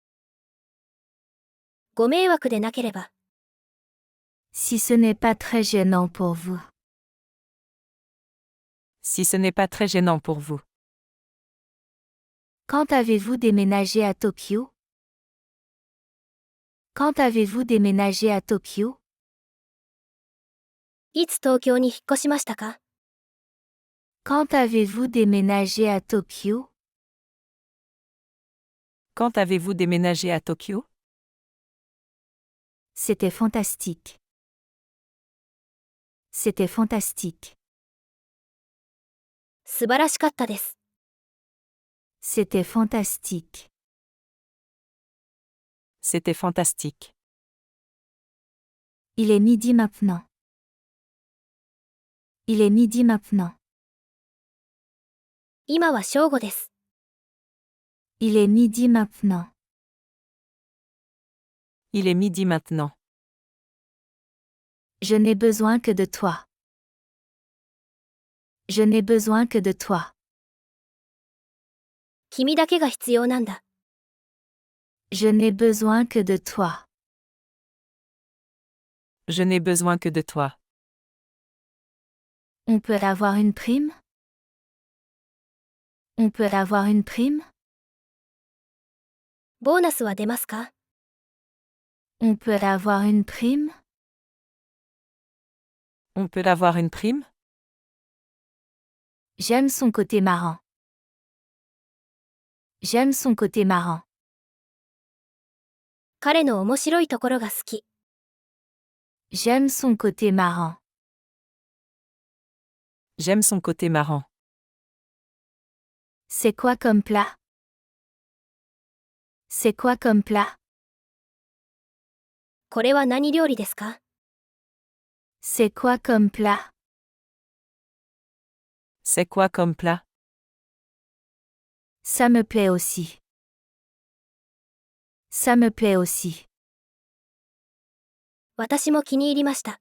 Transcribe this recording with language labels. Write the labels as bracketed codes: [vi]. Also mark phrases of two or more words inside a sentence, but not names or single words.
[ja] ご迷惑でなければ。 [fr] Si ce n'est pas très gênant pour vous. Si ce n'est pas très gênant pour vous. Quand avez-vous déménagé à Tokyo? Quand avez-vous déménagé à Tokyo? [ja] いつ東京に引っ越しましたか？ [fr] Quand avez-vous déménagé à Tokyo? Quand avez-vous déménagé à Tokyo? C'était fantastique. C'était fantastique. [ja] 素晴らしかったです。 [fr] C'était fantastique. C'était fantastique. Il est midi maintenant. Il est midi maintenant. [ja] 今は正午です。 [fr] Il est midi maintenant. Il est midi maintenant. Je n'ai besoin que de toi. Je n'ai besoin que de toi. [ja] 君だけが必要なんだ。 [fr] Je n'ai besoin que de toi. Je n'ai besoin que de toi. On peut avoir une prime? On peut avoir une prime? [ja] ボーナスは出ますか？ [fr] On peut avoir une prime? On peut avoir une prime? J'aime son côté marrant. J'aime son côté marrant. [ja] 彼の面白いところが好き。 [fr] J'aime son côté marrant. J'aime son côté marrant. C'est quoi comme plat? C'est quoi comme plat? [ja] これは何料理ですか？ [fr] C'est quoi comme plat? C'est quoi comme plat? Ça me plaît aussi. Ça me plaît aussi. [ja] 私も気に入りました。